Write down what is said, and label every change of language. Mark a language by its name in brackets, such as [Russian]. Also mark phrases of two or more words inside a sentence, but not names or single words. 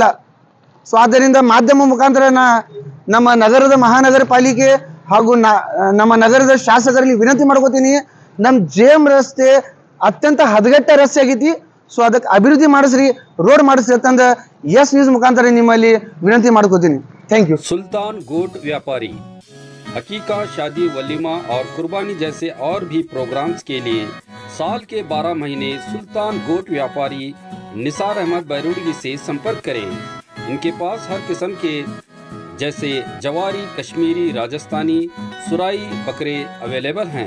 [Kannada] ಸೊ ಆದ್ದರಿಂದ ಮಾಧ್ಯಮ ಮುಖಾಂತರ ನಮ್ಮ ನಗರದ ಮಹಾನಗರ ಪಾಲಿಕೆ ಹಾಗೂ ನಮ್ಮ ನಗರದ ಶಾಸಕರಲ್ಲಿ ವಿನಂತಿ ಮಾಡ್ಕೋತೀನಿ, ನಮ್ಮ JM ರಸ್ತೆ ಅತ್ಯಂತ ಹದಗೆಟ್ಟ ರಸ್ತೆ ಆಗೈತಿ. ಸೊ ಅದಕ್ಕೆ ಅಭಿವೃದ್ಧಿ ಮಾಡಿಸ್ರಿ, ರೋಡ್ ಮಾಡಿಸ್ರಿ ಅಂತಂದ ಎಸ್ ನ್ಯೂಸ್ ಮುಖಾಂತರ ನಿಮ್ಮಲ್ಲಿ ವಿನಂತಿ ಮಾಡ್ಕೋತೀನಿ. [English] thank you. [Hindi] सुल्तान गोट व्यापारी हकीका, शादी, वलीमा और कुर्बानी जैसे और भी प्रोग्राम्स के लिए साल के 12 महीने सुल्तान गोट व्यापारी निसार अहमद बैरूडी से संपर्क करें। इनके पास हर किस्म के जैसे जवारी, कश्मीरी, राजस्थानी, सुराई बकरे अवेलेबल हैं।